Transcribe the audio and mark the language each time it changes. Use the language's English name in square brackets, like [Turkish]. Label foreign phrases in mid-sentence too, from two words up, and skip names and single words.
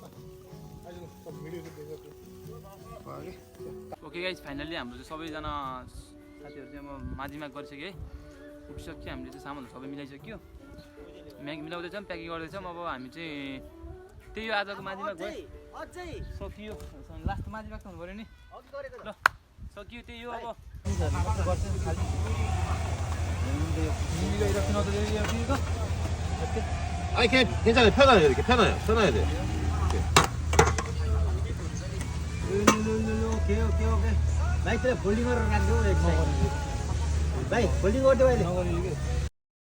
[English] okay guys finally [Nepali] हाम्रो चाहिँ सबैजना साथीहरू चाहिँ अब माझीमा गरिसक्यो है उठिसक्यो हामीले चाहिँ सामानहरू सबै मिलाइसक्यो मिलाउँदैछौँ प्याकिङ गर्दैछौँ अब हामी चाहिँ त्यही हो आजको माझीमा गयो सकियो लास्ट माझीमा त हुनु पऱ्यो नि ल सकियो त्यही हो अब [Korean] 아니 괜찮아요. 편해요. 이렇게 편해요. 편해야 돼. [Nepali] ओके भाइ तेरो फोल्डिङ गरेर राख्नु भाइ फोल्डिङ गरिदियो अहिले